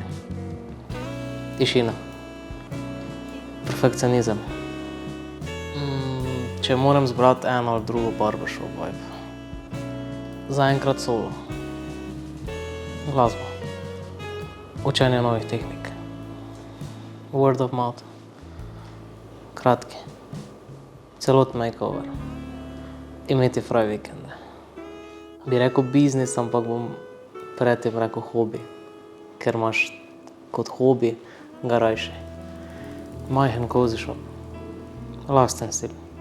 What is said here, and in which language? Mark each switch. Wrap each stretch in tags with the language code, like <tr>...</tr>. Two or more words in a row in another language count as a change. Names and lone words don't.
<sl>Tišina. Perfekcionizem. Če moram zbrati eno ali drugo</sl> <en>barbershop vibe.</en> <sl>Zaenkrat solo. Glasba. Učenje novih tehnik.</sl> <en>Word of mouth.</en> <sl>Kratki. Celoten makeover. Imeti fraj vikende. Bi rekel biznis, ampak bom predtem rekel hobi. Ker imaš kot hobi ga rajši. Majhen</sl> <en>cozy shop.</en> <sl>Lasten stil.</sl>